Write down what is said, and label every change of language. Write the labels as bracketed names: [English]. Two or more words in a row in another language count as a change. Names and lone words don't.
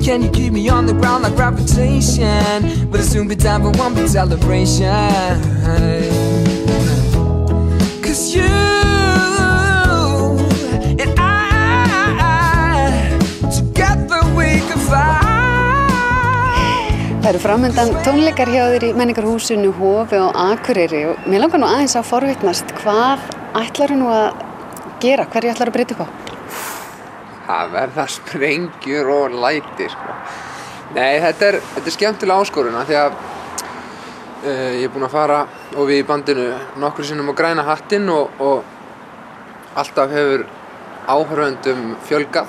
[English] Can you keep me on the ground like gravitation? But it'll soon be time for one big celebration. 'Cause you and I, together we can fly. [Icelandic] Það eru framöndan tónleikar hjá þér í menningarhúsinu Hofi á Akureyri og mér langar nú aðeins að forvitnast hvað ætlarðu nú að gera? Hverju ætlarðu að breyta upp á? Það verða sprengjur og læti, sko. Nei, þetta er skemmtilega áskorun af því að ég er búinn að fara og við í bandinu nokkrum sinnum á Græna hattinn og alltaf hefur áhorfendum fjölgað.